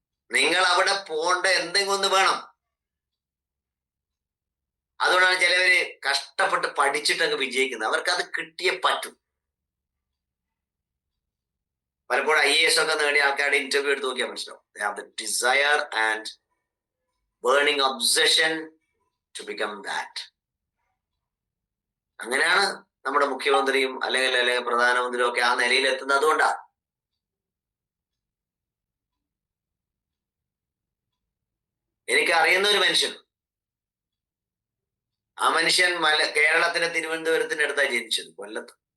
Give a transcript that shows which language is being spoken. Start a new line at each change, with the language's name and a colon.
Malayalam: നിങ്ങൾ അവിടെ പോകേണ്ട എന്തെങ്കിലും ഒന്ന് വേണം. അതുകൊണ്ടാണ് ചിലവര് കഷ്ടപ്പെട്ട് പഠിച്ചിട്ടങ്ങ് വിജയിക്കുന്നത്. അവർക്ക് അത് കിട്ടിയേ പറ്റും. പലപ്പോഴും IAS ഒക്കെ നേടിയ ആൾക്കാരുടെ ഇന്റർവ്യൂ എടുത്ത് നോക്കിയാൽ മനസ്സിലാവും.
English: They have the desire and burning obsession to become that.
Malayalam: അങ്ങനെയാണ് നമ്മുടെ മുഖ്യമന്ത്രിയും അല്ലെങ്കിൽ പ്രധാനമന്ത്രിയും ഒക്കെ ആ നിലയിൽ എത്തുന്നത്. അതുകൊണ്ടാ എനിക്ക് അറിയുന്ന ഒരു മനുഷ്യൻ, ആ മനുഷ്യൻ കേരളത്തിലെ തിരുവനന്തപുരത്തിന്റെ അടുത്താണ് ജനിച്ചത്, കൊല്ലത്ത്.